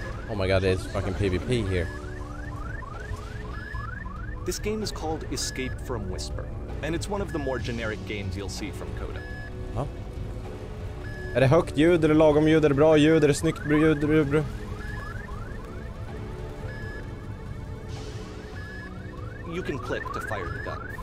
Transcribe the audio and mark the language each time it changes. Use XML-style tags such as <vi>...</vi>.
<en>Oh my god, there's fucking PvP here. This game is called Escape from Whisper, and it's one of the more generic games you'll see from Coda.</en> <sv>Är det högt ljud, är det lagom ljud, är det bra ljud, är det snyggt ljud,</sv> <en>You can click to fire the gun.</en>